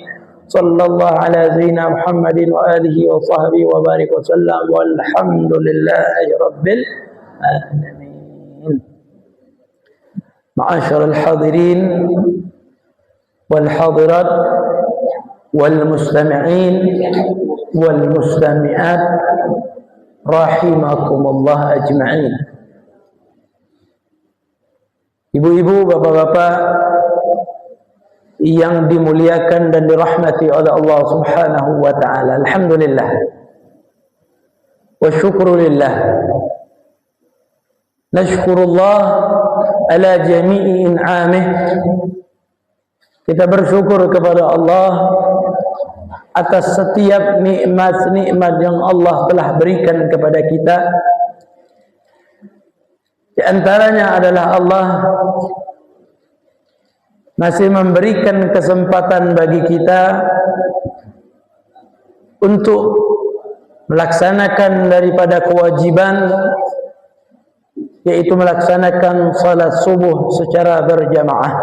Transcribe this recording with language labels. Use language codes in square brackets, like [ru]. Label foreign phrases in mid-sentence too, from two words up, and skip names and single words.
[ar] صلى الله على سيدنا محمد وآله وصحبه وبارك وسلم والحمد لله رب العالمين. معاشر الحاضرين والحاضرات والمستمعين والمستمعات رحمكم الله أجمعين. [id] Ibu-ibu, bapak-bapak yang dimuliakan dan dirahmati oleh Allah [ar] سبحانه وتعالى. الحمد لله. وشكر لله. نشكر الله على جميع إنعامه. [id] Kita bersyukur kepada Allah atas setiap nikmat-nikmat yang Allah telah berikan kepada kita. Di antaranya adalah Allah masih memberikan kesempatan bagi kita untuk melaksanakan daripada kewajiban, yaitu melaksanakan salat subuh secara berjamaah.